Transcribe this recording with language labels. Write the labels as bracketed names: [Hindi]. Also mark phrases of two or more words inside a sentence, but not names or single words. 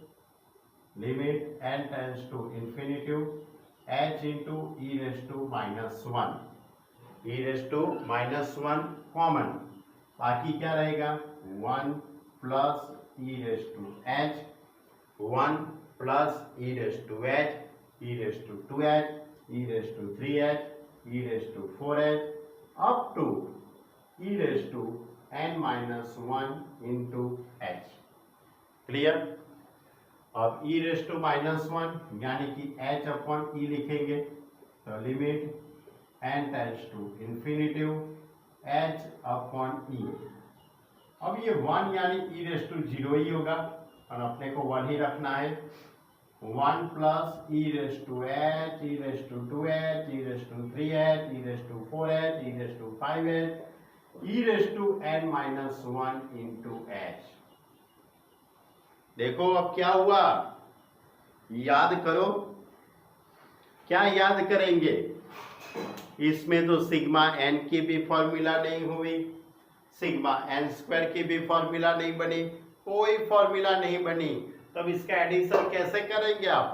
[Hindi] h इंटू e⁻1 कॉमन, बाकी क्या रहेगा 1 प्लस e⁻h 1 प्लस e⁻h e⁻2h e⁻3h e⁻4h [English] up to [Hindi] e⁻n−1 इंटू h। क्लियर? अब e⁻1 यानी कि [English] h upon e [Hindi] लिखेंगे तो [English] limit n tends to infinitive h upon e. [Hindi] अब ये 1 यानी e⁻0 ही होगा और अपने को 1 ही रखना है। 1 प्लस e⁻h e⁻2h e⁻3h e⁻4h e⁻5h e⁻n−1 इंटू h। देखो अब क्या हुआ, याद करो, क्या याद करेंगे? इसमें तो सिग्मा n की भी फॉर्मूला नहीं हुई, सिग्मा n² की भी फॉर्मूला नहीं बनी, कोई फॉर्मूला नहीं बनी, तब इसका एडिशन कैसे करेंगे आप?